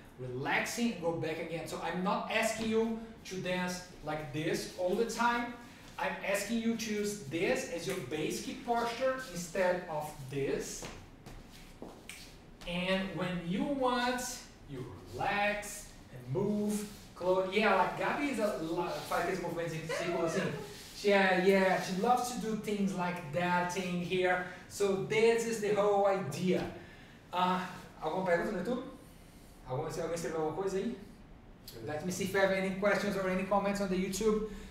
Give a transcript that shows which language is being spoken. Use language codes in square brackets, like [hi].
[en] Relaxing and go back again. So I'm not asking you to dance like this all the time. I'm asking you to use this as your basic posture instead of this. And when you want, you relax and move. Close. Yeah, like Gabi is a lot [pt] faz esse movimento em círculo assim. [en] She loves to do things like that thing here. So this is the whole idea. [pt] Alguma pergunta no YouTube? Alguém escreveu alguma coisa aí? [en] Let me see if you have any questions or any comments on the YouTube.